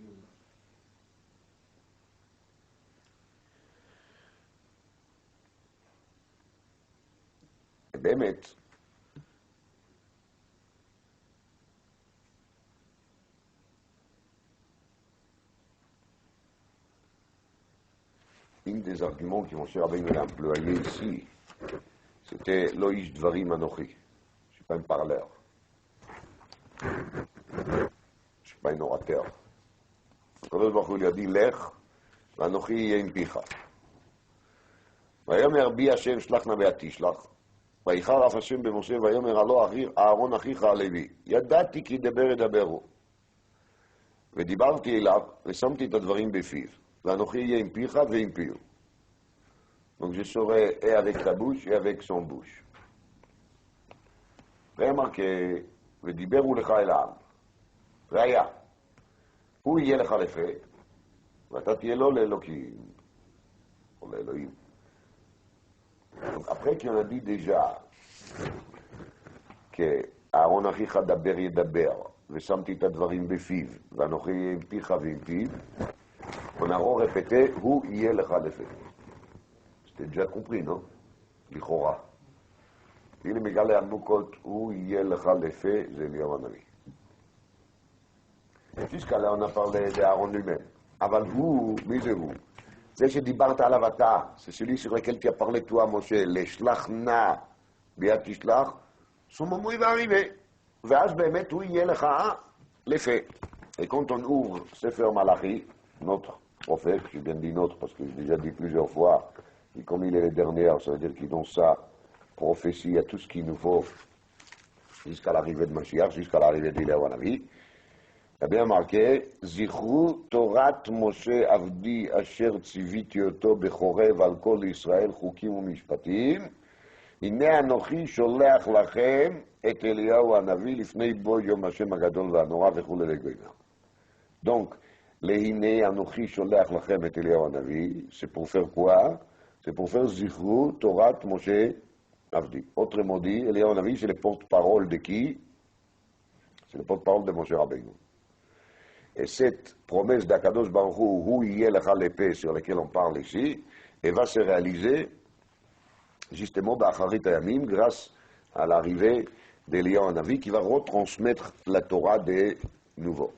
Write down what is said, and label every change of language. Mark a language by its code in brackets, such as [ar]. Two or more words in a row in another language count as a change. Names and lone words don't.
[fr] Et באמת, un des arguments qui mon cher Rabbeinu a employé ici, c'était [he] לא איש דברים אנכי. [fr] Je ne suis pas un parleur. Je ne suis pas un orateur. [he] הקדוש ברוך הוא [fr] lui a dit, [he] לך, אנכי אהיה עם פיך. ויאמר בי השם שלח נא ביד תשלח. ויחר אף השם במשה ויאמר הלא אהרון אחיך הלוי. ידעתי כי דבר ידברו. ודיברתי אליו ושמתי את הדברים בפיו. ואנוכי יהיה עם פיך ועם פיו. [fr] Donc je serai et avec ta bouche et avec son bouche. remarqué, [he] ודיברו לך אל העם. ראיה, הוא יהיה לך לפה, ואתה תהיה לו לאלוקים, או לאלוהים. Donc après qu'on a dit déjà qu'Aaron אחיך דבר ידבר, ושמתי את הדברים בפיו, ואנוכי יהיה עם פיך ועם פיו, [fr] on a répété, [he] הוא יהיה לך לפה. [fr] C'était déjà compris, non? [he] לכאורה. הנה מגלה עמוקות, הוא יהיה לך לפה, זה אליהו הנביא. [fr] Jusqu'à là, on a parlé d'Aaron lui-même. [he] אבל הוא, מי זה הוא? זה שדיברת עליו אתה, [fr] c'est celui sur lequel tu as parlé toi, [he] Moshe, לשלח נא ביד תשלח, [fr] son moment il va arriver. [he] ואז באמת הוא יהיה לך לפה. [fr] Et quand on ouvre Sefer Malachi, notre prophète, j'ai bien dit notre parce que j'ai déjà dit plusieurs fois, et comme il est le dernier, ça veut dire qu'il donne sa prophétie à tout ce qu'il nous faut jusqu'à l'arrivée de Mashiach, jusqu'à l'arrivée d'Eliyahu Hanavi. Il y a bien marqué [he] זכרו תורת משה עבדי אשר צויתי אותו בחורב על כל ישראל חקים ומשפטים הנה אנכי שולח לכם את אליה הנביא לפני בוא יום ה' הגדול והנורא וכולי לגויים. [fr] Donc, le [he] הנה אנכי שולח לכם את אליהו הנביא, [fr] c'est pour faire quoi? C'est pour faire [he] זכרו תורת משה עבדי. [fr] Autrement dit, Eliyahu Hanavi, c'est le porte-parole de qui? C'est le porte-parole de Moshe Rabbeinu. Et cette promesse d'Akadosh Baruch Hu, [he] הוא יהיה לך [fr] l'épée sur laquelle on parle ici, elle va se réaliser justement [he] באחרית הימים [fr] grâce à l'arrivée d'Eliyahu Hanavi qui va retransmettre la Torah de nouveau.